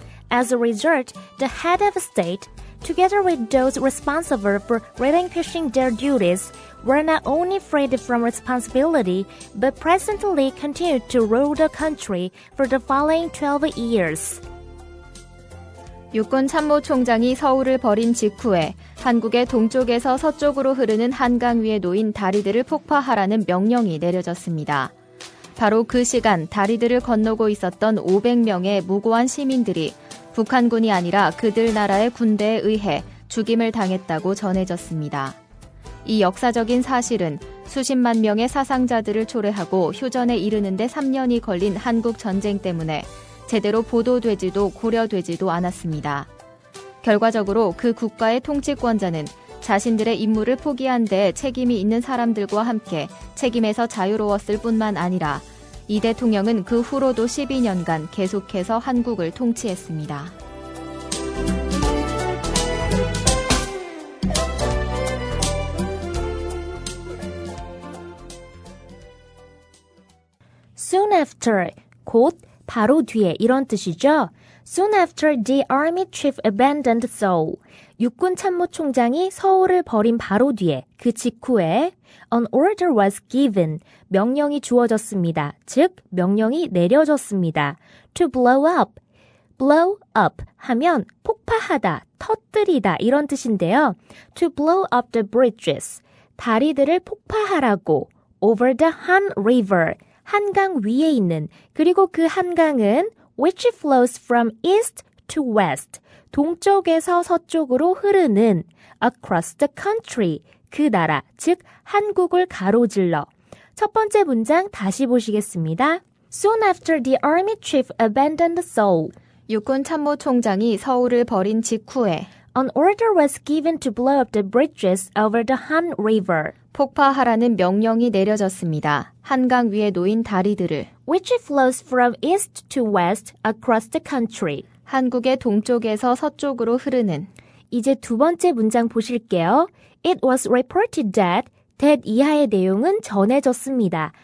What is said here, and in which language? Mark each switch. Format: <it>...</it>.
<en>As a result, the head of state, together with those responsible for relinquishing their duties, were not only freed from responsibility, but presently continued to rule the country for the following 12 years.</en> <ko>육군 참모총장이 서울을 버린 직후에 한국의 동쪽에서 서쪽으로 흐르는 한강 위에 놓인 다리들을 폭파하라는 명령이 내려졌습니다. 바로 그 시간 다리들을 건너고 있었던 500명의 무고한 시민들이 북한군이 아니라 그들 나라의 군대에 의해 죽임을 당했다고 전해졌습니다. 이 역사적인 사실은 수십만 명의 사상자들을 초래하고 휴전에 이르는데 3년이 걸린 한국 전쟁 때문에 제대로 보도되지도 고려되지도 않았습니다. 결과적으로 그 국가의 통치권자는 자신들의 임무를 포기한 데 책임이 있는 사람들과 함께 책임에서 자유로웠을 뿐만 아니라 이 대통령은 그 후로도 12년간 계속해서 한국을 통치했습니다.</ko> <en>Soon after,</en> <ko>곧, 바로 뒤에 이런 뜻이죠.</ko> <en>Soon after the army chief abandoned Seoul.</en> <ko>육군 참모총장이 서울을 버린 바로 뒤에, 그 직후에</ko> <en>an order was given.</en> <ko>명령이 주어졌습니다. 즉, 명령이 내려졌습니다.</ko> <en>To blow up.</en> <ko>blow up 하면 폭파하다, 터뜨리다 이런 뜻인데요.</ko> <en>To blow up the bridges.</en> <ko>다리들을 폭파하라고.</ko> <en>Over the Han River.</en> <ko>한강 위에 있는, 그리고 그 한강은</ko> <en>which flows from east to west,</en> <ko>동쪽에서 서쪽으로 흐르는</ko> <en>across the country,</en> <ko>그 나라, 즉 한국을 가로질러. 첫 번째 문장 다시 보시겠습니다.</ko> <en>Soon after the army chief abandoned Seoul,</en> <ko>육군 참모총장이 서울을 버린 직후에</ko> <en>an order was given to blow up the bridges over the Han River,</en> <ko>폭파하라는 명령이 내려졌습니다. 한강 위에 놓인 다리들을</ko> <en>which flows from east to west across the country.</en> <ko>한국의 동쪽에서 서쪽으로 흐르는. 이제 두 번째 문장 보실게요.</ko> <en>It was reported that</en> <ko>이하의 내용은 전해졌습니다.</ko>